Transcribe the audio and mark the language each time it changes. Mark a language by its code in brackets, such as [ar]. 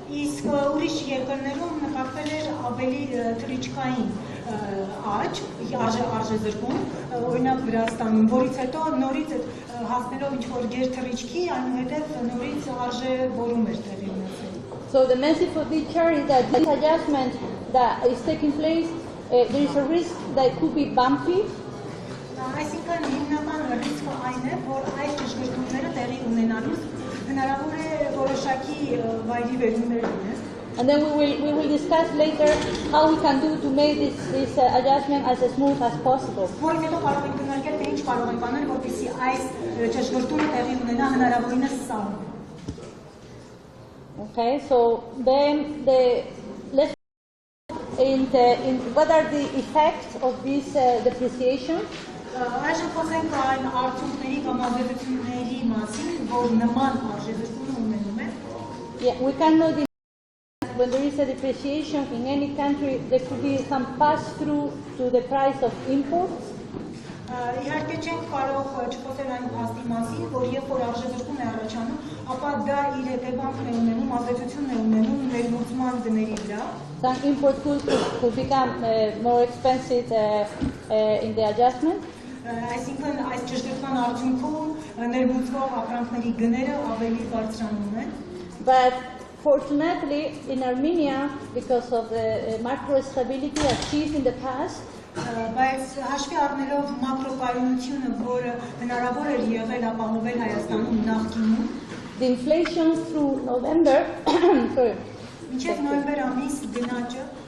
[hy] Իսկ ուրիշ երկրներում նկատվել էր ավելի թռիչքային աճ, արժեզրկում, օրինակ Վրաստանում, որից հետո նորից հասնելով ինչ-որ գերթռիչքի, այնուհետև նորից արժևորում էր տեղի ունեցել։ [en] So the message for this chart is that this adjustment that is taking place, there is a risk that it could be bumpy. [hy] Այսինքն հիմնական ռիսկը այն է, որ այս ճշգրտումները տեղի ունենալուց հնարավոր է որոշակի վայրի վերումներ լինեն։ [en] And then we will discuss later how we can do to make this adjustment as smooth as possible. [hy] Որին հետո կարող ենք քննարկել, թե ինչ կարող ենք անել, որպեսզի այս ճշգրտումը տեղի ունենա հնարավորինս սահուն։ [en] Okay, so then let's in what are the effects of this depreciation? [hy] Այժմ խոսենք այն արդյունքների կամ ազդեցությունների մասին, որ նման արժեզրկումը ունենում է։ [en] Yeah, we cannot deny when there is a depreciation in any country, there could be some pass-through to the price of imports. [hy] Իհարկե չենք կարող չխոսել այն փաստի մասին, որ երբ որ արժեզրկում է առաջանում, ապա դա իր հետևանքն է ունենում, ազդեցությունն է ունենում ներմուծման գների վրա։ [en] Some import goods could become more expensive in the adjustment. [hy] Այսինքն այս ճշգրտման արդյունքում ներմուծվող ապրանքների գները ավելի բարձրանում են։ [en] But fortunately, in Armenia, because of the macro stability achieved in the past, [hy] բայց հաշվի առնելով մակրոկայունությունը, որը հնարավոր էր եղել ապահովել Հայաստանում նախկինում, [en] the inflation through November, sorry, [hy] մինչև նոյեմբեր ամիս գնաճը